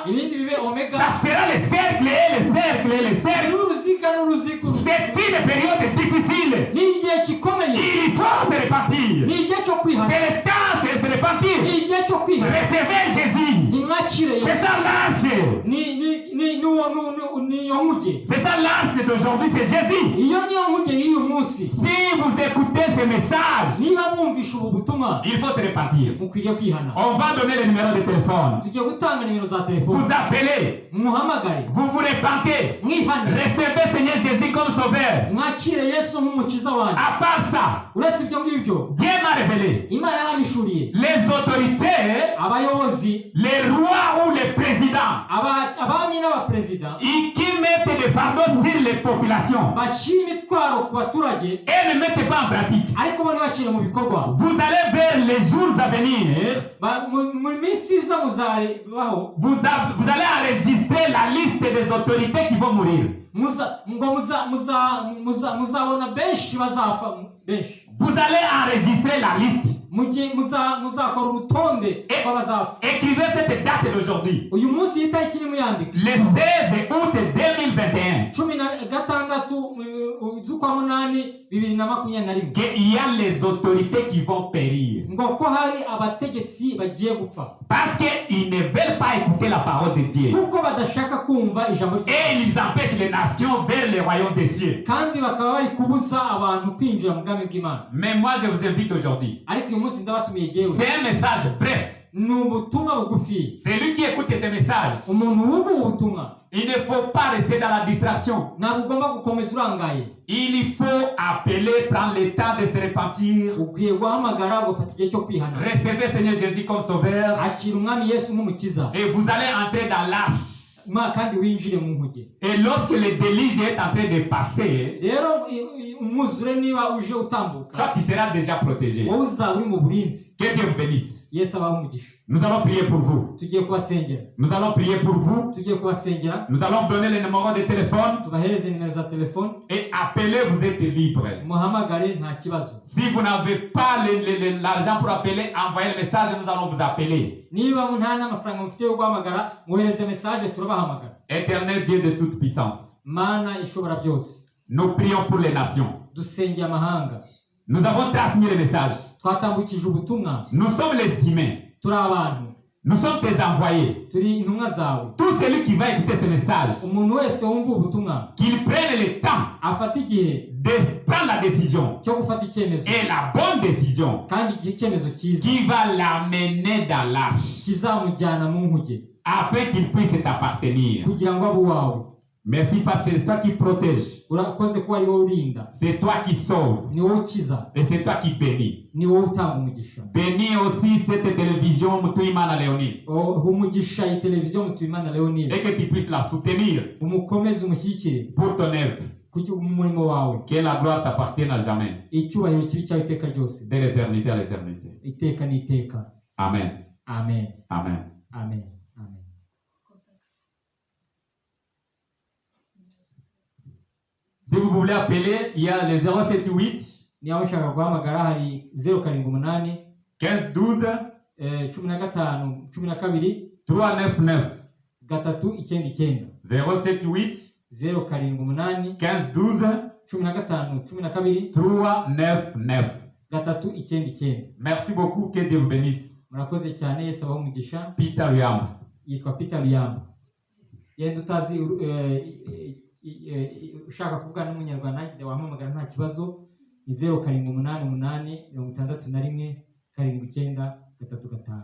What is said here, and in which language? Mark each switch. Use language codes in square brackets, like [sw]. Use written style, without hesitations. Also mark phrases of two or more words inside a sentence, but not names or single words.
[rw] ibindi bibe omega. [fr] Ça sera le cercle et le cercle et le cercle. [rw] N'uruziga n'uruziga. [fr] C'est une période difficile. [rw] Ni igihe gikomeye, [fr] Il faut se repentir. [rw] ni igihe cyo kwihana, [fr] C'est le temps de se repentir. [rw] ni igihe cyo kwihana. [fr] Recevez Jésus. [rw] Nimwakire [fr] C'est [rw] Yesu, [fr] ça l'arche. [rw] niyo nkuge. [fr] C'est ça l'arche d'aujourd'hui, c'est Jésus. [rw] Iyo niyo nkuge y'uyu munsi. [fr] Si vous écoutez ce message, [rw] Niba mwumvisha ubu butumwa, [fr] il faut se repentir. [rw] mukwiriye kwihana. [fr] On va donner le numéro de téléphone. [rw] Tugiye gutanga nimero za [fr] Vous [rw] telefone, [fr] appelez. [rw] muhamagare, [fr] Vous vous repentez. [rw] mwihane, [fr] Recevez Seigneur Jésus comme sauveur. [rw] mwakire Yesu nk'umukiza wanjye. [fr] À part ça, [rw] Uretse ibyo ngibyo, [fr] Dieu m'a révélé. [rw] Imana yaramishuriye [fr] Les autorités, [rw] abayobozi, [fr] les rois ou les présidents, [rw] abami abami n'abaperezida [fr] qui mettent des fardeaux sur les populations [rw] bashyira imitwaro ku baturage [fr] et ne mettent pas en pratique. [rw] ariko bo ntibashyire mu bikorwa. [fr] Vous allez vers les jours à venir, [rw] Mu minsi iza muzabaho, [fr] vous allez enregistrer la liste des autorités qui vont mourir. [rw] muzabona benshi bazapfa benshi. [fr] Vous allez enregistrer la liste. [rw] muzakora urutonde rw'abazapfa. [fr] Écrivez cette date d'aujourd'hui. [rw] uyu munsi y'itariki nimuyandika. [fr] Le 16 août 2021. [rw] 16 z'ukwa munani 2021. [fr] Qu'il y a les autorités qui vont périr. [rw] ngo ko hari abategetsi bagiye gupfa. [fr] Parce qu'ils ne veulent pas écouter la parole de Dieu. [rw] kuko badashaka kumva ijambo [fr] Et ils empêchent les nations vers le royaume des cieux. [rw] kandi bakaba bari kubuza abantu kwinjira mu bwami bw'Imana. [fr] Mais moi je vous invite aujourd'hui. [rw] ariko uyu munsi ndabatumiye jewe. [fr] C'est un message bref. [rw] ni ubutumwa bugufi. [fr] Celui qui écoute ce message, [rw] umuntu wumva ubutumwa [fr] il ne faut pas rester dans la distraction. [rw] ntabwo ugomba gukomeza urangaye. [fr] Il faut appeler, prendre le temps de se repentir. [rw] ukwiye guhamagara ugafata igihe cyo kwihana. [fr] Recevez Seigneur Jésus comme sauveur. [rw] akira umwami yesu nk'umukiza. [fr] Et vous allez entrer dans l'arche. [rw] kandi winjire mu nkuge. [fr] Et lorsque le déluge est en train de passer, [rw] rero umwuzure niba uje utambuka, [fr] toi tu seras déjà protégé. [rw] wowe uzaba uri mu burinzi. [fr] Que Dieu vous bénisse. [rw] yesu abahe umugisha. [fr] Nous allons prier pour vous. [rw] tugiye kubasengera. [fr] Nous allons prier pour vous. [rw] tugiye kubasengera. [fr] Nous allons donner les numéros de téléphone [rw] tubahereze nimero za telefone. [fr] et appelez, vous êtes libre. [rw] muhamagare nta kibazo. [fr] Si vous n'avez pas l'argent pour appeler, envoyez le message, nous allons vous appeler. [rw] niba nta n'amafaranga mufite yo guhamagara, mwohereze message turabahamagara. [fr] Éternel Dieu de toute puissance, [rw] mana ishobora byose, [fr] nous prions pour les nations. [rw] dusengeye amahanga. [fr] Nous avons transmis le message. [rw] twatambukije ubutumwa. [fr] Nous sommes les humains. [rw] turi abantu. [fr] Nous sommes tes envoyés. [rw] turi intumwa zawe. [fr] Tout celui qui va écouter ce message, [rw] umuntu wese wumva ubutumwa [fr] qu'il prenne le temps [rw] afata igihe [fr] de prendre la décision, [rw] cyo gufata icyemezo, [fr] et la bonne décision, [rw] kandi icyemezo cyiza [fr] qui va l'amener dans l'arche, [rw] kizamujyana mu nkuge, [fr] afin qu'il puisse t'appartenir. [rw] kugira ngo abe uwawe. [fr] Merci parce que c'est toi qui protèges, [rw] urakoze ko ari wowe urinda, [fr] c'est toi qui sauves, [rw] ni wowe ukiza, [fr] et c'est toi qui bénis. [rw] ni wowe utanga umugisha. [fr] Bénis aussi cette télévision Mutuimana Léonie, [rw] umugisha iyi televiziyo Mutuyimana Leonide, [fr] et que tu puisses la soutenir [rw] umukomeze umushyigikire [fr] pour ton œuvre. [rw] mu murimo wawe. [fr] Que la gloire t'appartienne à jamais, [rw] icyubahiro kibi cyawe iteka ryose, [fr] de l'éternité à l'éternité. [rw] iteka n'iteka. [fr] Amen. [rw] Amen. [fr] Amen. [rw] Amen. Amen. [fr] Si vous voulez appeler, il y a le 078 [rw] niba ushaka guhamagara hari 078 [fr] 15 12 [rw] 15 12 [fr] 399. [rw] 399 [fr] 078 [rw] 078 [fr] 15 12 [rw] 15 12 [fr] 399. [rw] 399. [fr] Merci beaucoup, que Dieu vous bénisse. [rw] murakoze cyane, yesu abahe umugisha. [fr] Peter Yamba. [rw] yitwa Peter Luyamba. yenda utazi ushaka kuvugana n'umunyarwanda nagiye wahamagara nta kibazo, ni 0788 61 79 35.